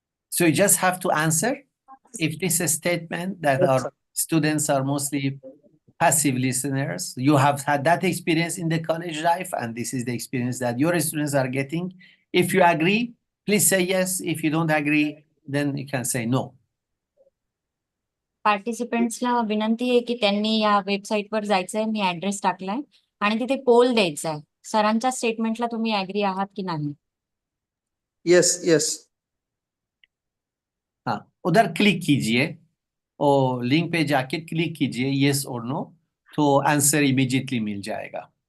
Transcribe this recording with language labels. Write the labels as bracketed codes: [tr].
[en] So you just have to answer if this is a statement that our students are mostly passive listeners. You have had that experience in the college life, and this is the experience that your students are getting. If you agree, please say yes. If you don't agree, then you can say no. [mr] पार्टिसिपेंट्सला विनंती आहे की त्यांनी या वेबसाईटवर जायचंय. मी address टाकलाय आणि तिथे पोल द्यायचा आहे. सरांच्या स्टेटमेंटला तुम्ही ऍग्री आहात की नाही? [en] Yes yes. [hi] हाँ, उधर क्लिक कीजिए और लिंक पे जाके क्लिक कीजिए yes और no, तो आंसर इमीडिएटली मिल जाएगा.